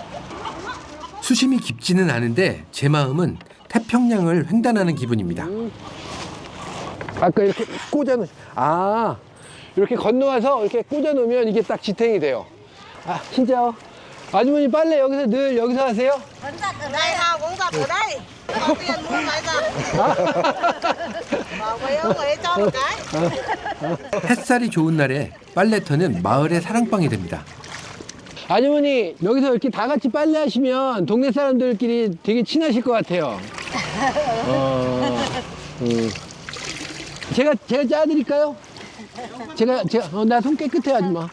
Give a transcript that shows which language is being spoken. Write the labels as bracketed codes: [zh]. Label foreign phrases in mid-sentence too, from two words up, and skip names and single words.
[ko] 수심이 깊지는 않은데 제 마음은 태평양을 횡단하는 기분입니다. 아까 이렇게 꽂아놓, 이렇게 건너와서 이렇게 꽂아놓으면 이게 딱 지탱이 돼요. 진짜요? 아주머니 빨래 여기서 하세요? [vi] Vẫn giặt ở đây nào cũng giặt ở đây. Có tiền mua cái giặt. Bảo với ông ấy cho một cái. [ko] 햇살이 좋은 날에 빨래터는 마을의 사랑방이 됩니다. 아주머니 여기서 이렇게 다 같이 빨래 하시면 동네 사람들끼리 되게 친하실 것 같아요. 제가 짜드릴까요? 나 손 깨끗해 아줌마.